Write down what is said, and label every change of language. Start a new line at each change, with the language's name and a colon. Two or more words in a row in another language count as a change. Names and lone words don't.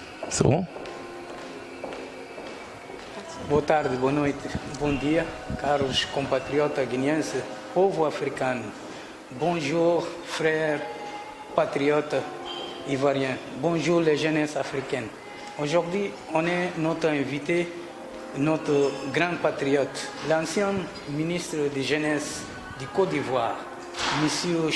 French: C'est bon?
Portuguese: Boa tarde, boa noite, bom dia, caros compatriotas guineenses, povo africano.
French: Bonjour, frères, patriotes ivoiriens. Bonjour, les jeunesses africaines. Aujourd'hui, on est notre invité, notre grand patriote, l'ancien ministre de jeunesse du Côte d'Ivoire, M.